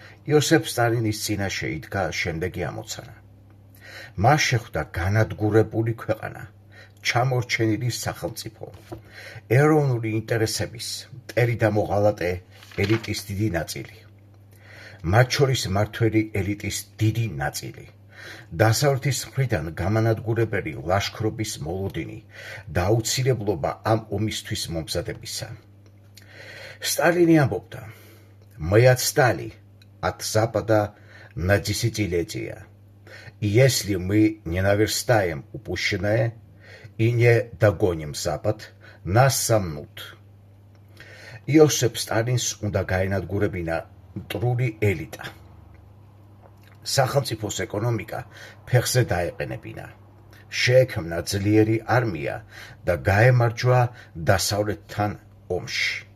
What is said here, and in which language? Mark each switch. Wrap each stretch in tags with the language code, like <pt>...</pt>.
<ka>იოსებ სტალინის წინაშე იდგა შემდეგი ამოცანა. მას შეხვდა განადგურებული ქვეყანა, ჩამორჩენილი სახელმწიფო, ეროვნული ინტერესების მტერი და მოღალატე ელიტის დიდი ნაწილი, მათ შორის მმართველი ელიტის დიდი ნაწილი, დასავლეთის მხრიდან გამანადგურებელი ლაშქრობის მოლოდინი და აუცილებლობა ამ ომისთვის მომზადებისა.</ka> <ru>Сталин</ru> <ka>ამბობდა:</ka> <ru>«Мы отстали от Запада на десятилетия. И если мы не наверстаем упущенное и не догоним Запад, нас сомнут».</ru> <ka>იოსებ სტალინს უნდა გაენადგურებინა მტრული ელიტა. სახელმწიფოს ეკონომიკა ფეხზე დაეყენებინა. შეექმნა ძლიერი არმია და გაემარჯვა დასავლეთთან ომში.</ka>